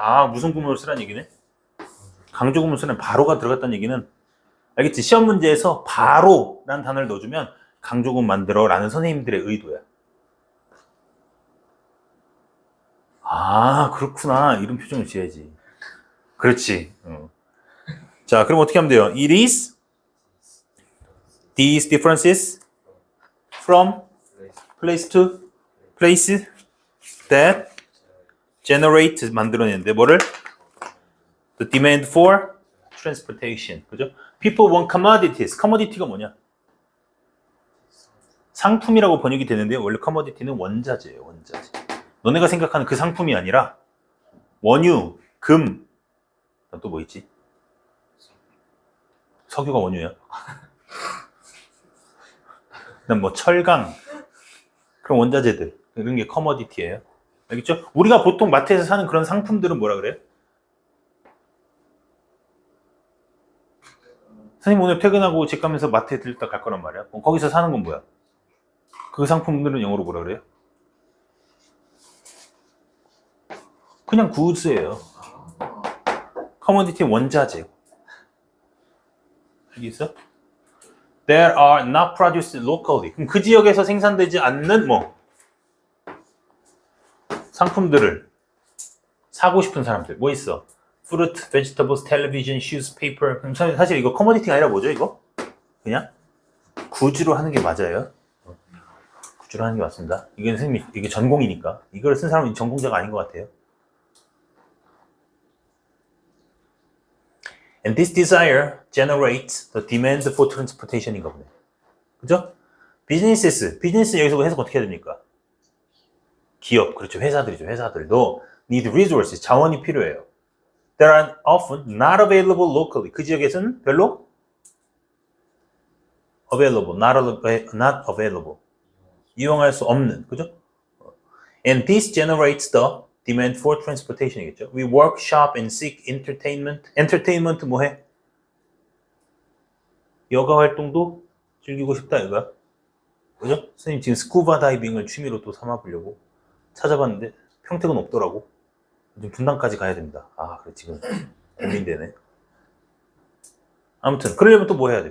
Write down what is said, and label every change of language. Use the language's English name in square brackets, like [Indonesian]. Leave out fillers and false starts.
[Korean] 아, 무슨 구문을 쓰라는 얘기네? 강조구문 쓰는 바로가 들어갔다는 얘기는, 알겠지? 시험 문제에서 바로라는 단어를 넣어주면 강조구문 만들어 라는 선생님들의 의도야. 아, 그렇구나. 이런 표정을 지어야지. 그렇지. 자, 그럼 어떻게 하면 돼요? [English] It is these differences from place to place that generate [Korean] 만들어내는데 뭐를? [English] The demand for transportation. [Korean] 그죠? [English] People want commodities. [Korean] commodity가 뭐냐? 상품이라고 번역이 되는데 원래 commodity는 원자재예요. 원자재. 너네가 생각하는 그 상품이 아니라 원유, 금, 또 뭐 있지? 석유가 원유야. 그다음 뭐 철강, 그런 원자재들 이런 게 커머디티예요. 알겠죠? 우리가 보통 마트에서 사는 그런 상품들은 뭐라 그래요? 선생님 오늘 퇴근하고 집 가면서 마트에 들렸다 갈 거란 말이야. 그럼 거기서 사는 건 뭐야? 그 상품들은 영어로 뭐라 그래요? 그냥 구스예요. 커머디티 원자재. 알겠어? [English] That are not produced locally. [Korean] 그럼 그 지역에서 생산되지 않는 뭐 상품들을 사고 싶은 사람들 뭐 있어? [English] Fruit, vegetables, television, shoes, paper. [Korean] 그럼 사실 이거 커머디티가 아니라 뭐죠 이거? 그냥 구주로 하는 게 맞아요. 구주로 하는 게 맞습니다. 이게 선생님 이게 전공이니까 이걸 쓴 사람은 전공자가 아닌 것 같아요. [English] And this desire generates the demand for transportation인가 보네. [Korean] 그죠? [English] businesses. [Korean] 비즈니스 여기서 해석 어떻게 해야 됩니까? 기업, 그렇죠. 회사들이죠. 회사들도 [English] need resources. [Korean] 자원이 필요해요. [English] That are often not available locally. [Korean] 그 지역에서는 별로 [English] available, not available. [Korean] 이용할 수 없는. 그죠? [English] And this generates the demand for transportation이겠죠. We work, shop, and seek entertainment. [Korean] entertainment 뭐해? 여가 활동도 즐기고 싶다 이거야. 그죠? 선생님 지금 스쿠버 다이빙을 취미로 또 삼아보려고 찾아봤는데 평택은 없더라고. 지금 분당까지 가야 됩니다. 아, 그래 지금 고민되네. 아무튼 그러려면 또 뭐 해야 돼?